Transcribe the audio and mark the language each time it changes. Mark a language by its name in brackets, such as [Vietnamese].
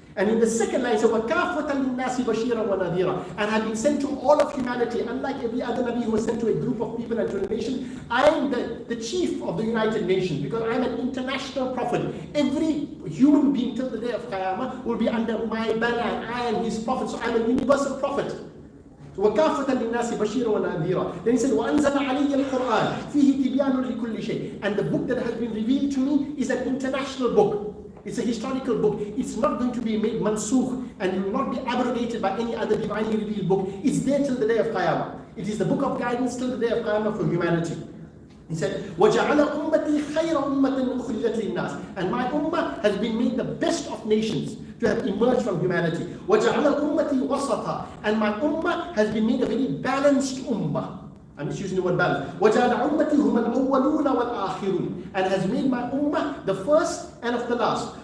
[English] And in the second line, he said, [Arabic] وَكَافَةً لِلنَّاسِ بَشِيرًا وَنَذِيرًا, [English] and have been sent to all of humanity. Unlike every other Nabi who was sent to a group of people and to a nation, I am the chief of the United Nations, because I am an international prophet. Every human being till the day of Qiyamah will be under my banner, and I am his prophet, so I am a universal prophet. [Arabic] وَكَافَةً لِلنَّاسِ بَشِيرًا وَنَذِيرًا. [English] Then he said, [Arabic] وَأَنزَلَ عَلَيَّ الْقُرْآنَ فِيهِ تِبْيَانٌ لِكُلِّ شَيْءٍ. [English] And the book that has been revealed to me is an international book. It's a historical book. It's not going to be made mansukh, and it will not be abrogated by any other divinely revealed book. It's there till the day of Qiyamah. It is the book of guidance till the day of Qiyamah for humanity. He said, [Arabic] وَجَعَلَ أُمَّتِي خَيْرَ أُمَّةٍ أُخْرِجَتْ لِلنَّاسِ. [English] And my ummah has been made the best of nations to have emerged from humanity. [Arabic] وَجَعَلَ أُمَّتِي وَسَطًا. [English] And my ummah has been made a very balanced ummah. I'm just using the word balance. [Arabic] وَجَعَلَ أُمَّتِي هُمَ الْأَوَّلُونَ وَالْآخِرُونَ. [English] And has made my ummah the first and of the last.